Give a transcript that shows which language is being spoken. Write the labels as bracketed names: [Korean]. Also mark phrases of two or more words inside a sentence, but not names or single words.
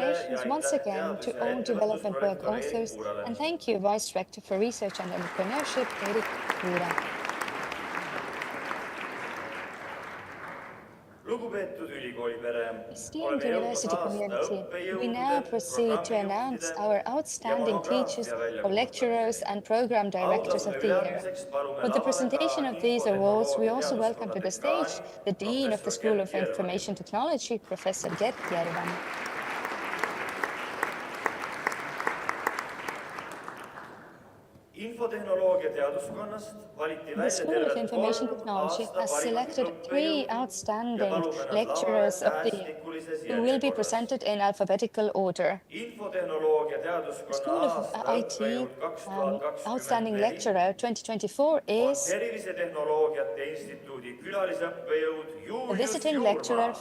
[English] Congratulations [Estonian] ja [English] once [Estonian] aitäh [English] again to [Estonian] teadus- ja [English] all development work [Estonian] ettevõtlusprorektori [English] authors, [Estonian] Erik Puurale. [English] and thank you, Vice Rector for Research and Entrepreneurship, Erik Puura. [Estonian] Lugupeetud ülikoolipere, [English] Esteemed university community, we now proceed to announce our outstanding teachers, lecturers, and program directors of the year. For the presentation of these awards, we also welcome to the stage the Dean of the School of Information Technology, Professor Gert Järvan. [Estonian] Infotehnoloogia teaduskonnast valiti [English] The [Estonian] välja [English] School of [Estonian] tervelt [English] Information [Estonian] 3 [English] Technology [Estonian] aasta [English] has [Estonian] parimat [English] selected 3 [Estonian] õppejõudu ja [English] outstanding [Estonian] palume nad [English] lecturers [Estonian] lavale [English] of the year [Estonian] tähestikulises [English] who will be [Estonian] järjekorras. [English] presented in alphabetical order. [Estonian] Infotehnoloogia [English] The [Estonian] teaduskonna [English] School of [Estonian] aasta [English] IT [Estonian] õppejõud [English] outstanding [Estonian] 2024 [English] lecturer 2024 [Estonian] on [English] is [Estonian] Tervisetehnoloogiate Instituudi külalisõppejõud [English] the [Estonian] Julius [English] visiting lecturer [Estonian] Juurmaa.